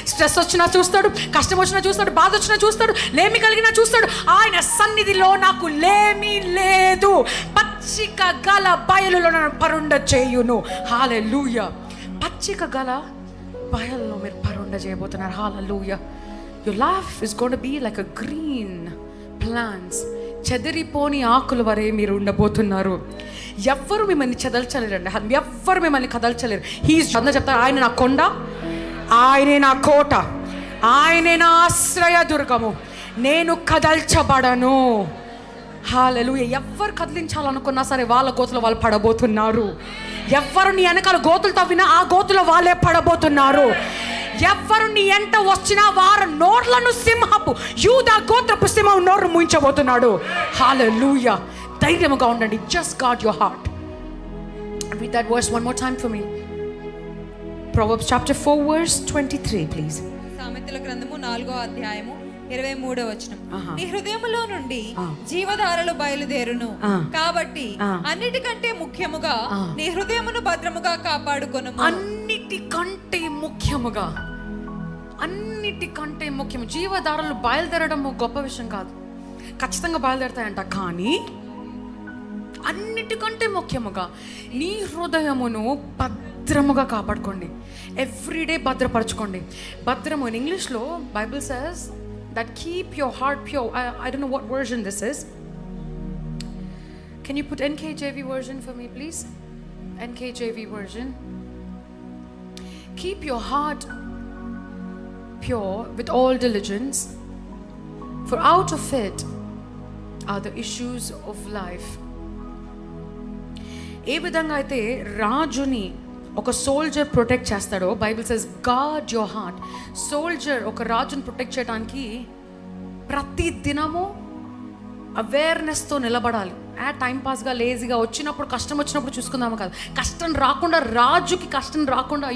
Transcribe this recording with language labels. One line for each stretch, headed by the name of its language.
Telugu: Stress వచ్చినా చూస్తాడు, కష్టం వచ్చినా చూస్తాడు, బాధ వచ్చినా చూస్తాడు, లేమి కలిగినా చూస్తాడు. ఆయన సన్నిధిలో నాకు లేమి లేదు. పచ్చిక గల బయలులో నన్ను పరుండ చేయును. హల్లెలూయా. పచ్చిక గల బయలులో మీరు పరుండ చేయబోతున్నారు. హల్లెలూయా.
English: Your life is going to be like a green plants.
Telugu: చెదిరిపోని ఆకుల వరే మీరు ఉండబోతున్నారు. ఎవ్వరు మిమ్మల్ని చెదల్చలేరండి. ఎవ్వరు మిమ్మల్ని కదల్చలేరు. అందరూ చెప్తారు, ఆయన నా కొండ, ఆయనే నా కోట, ఆయనే నా ఆశ్రయ దుర్గము, నేను కదల్చబడను. హల్లెలూయా. ఎవ్వరు కదిలించాలనుకున్నా సరే వాళ్ళ గోతులో వాళ్ళు పడబోతున్నారు. ఎవ్వరు నీ వెనకాల గోతులు తవ్వినా ఆ గోతులో వాళ్ళే పడబోతున్నారు. ఎవ్వరు నీ ఎంట వచ్చినా వారు నోర్లను సింహపు, యూదా గోత్రపు సింహం నోరు ముయించబోతున్నాడు. హల్లెలూయా. ధైర్యముగా ఉండండి.
English: Just guard your heart. Read that verse one more time for me. Proverbs chapter 4 verse 23 please.
Telugu: సామెతల గ్రంథము 4వ అధ్యాయము 23వ వచనం. నీ హృదయములో నుండి జీవధారలు బయలుదేరును కాబట్టి అన్నిటికంటే ముఖ్యముగా నీ హృదయమును భద్రముగా కాపాడుకొనుము. అన్నిటికంటే ముఖ్యముగా, అన్నిటికంటే ముఖ్యం. జీవధారలు బయలుదేరడం గొప్ప విషయం కాదు, ఖచ్చితంగా బయలుదేరుతాయంట. కానీ అన్నిటికంటే ముఖ్యముగా నీ హృదయమును భద్రముగా కాపాడుకోండి.
English: everyday
Telugu: భద్రపరచుకోండి. భద్రము
English: In ఇంగ్లీష్లో Bible says that keep your heart pure. I don't know what version this is. Can you put NKJV version for me please? NKJV version. Keep your heart pure with all diligence, for out of it are the issues of life.
Telugu: ఏ విధంగా అయితే రాజుని ఒక soldier protect చేస్తాడో,
English: Bible says guard your heart.
Telugu: Soldier ఒక రాజుని protect చేయడానికి ప్రతి దినము అవేర్నెస్తో నిలబడాలి. టైంపాస్గా లేజీగా వచ్చినప్పుడు, కష్టం వచ్చినప్పుడు చూసుకుందాము కాదు. కష్టం రాకుండా, రాజుకి కష్టం రాకుండా.